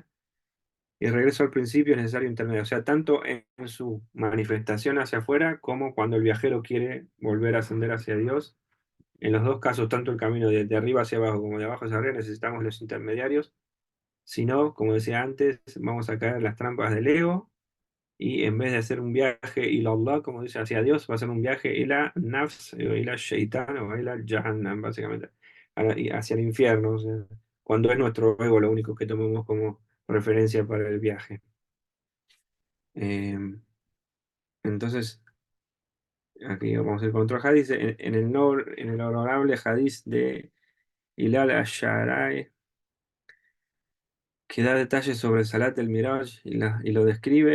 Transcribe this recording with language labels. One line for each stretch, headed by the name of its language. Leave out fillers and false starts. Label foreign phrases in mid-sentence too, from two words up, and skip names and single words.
Spanish: Y el regreso al principio es necesario intermedio, o sea, tanto en su manifestación hacia afuera como cuando el viajero quiere volver a ascender hacia Dios. En los dos casos, tanto el camino de arriba hacia abajo como de abajo hacia arriba, necesitamos los intermediarios. Si no, como decía antes, vamos a caer en las trampas del ego y en vez de hacer un viaje
Arabic: إلى الله,
Spanish: como dice, hacia Dios, va a ser un viaje
Arabic: إلى نفس,
Spanish: o
Arabic: إلى شيطان,
Spanish: o
Arabic: إلى جهنم,
Spanish: básicamente, y hacia el infierno, o sea, cuando es nuestro ego lo único que tomemos como referencia para el viaje. Eh, entonces, aquí vamos a ir con otro hadith, en el honorable hadith de Hilal Ash-Sha'ra'i, que da detalles sobre el Salat del Miraj y lo describe.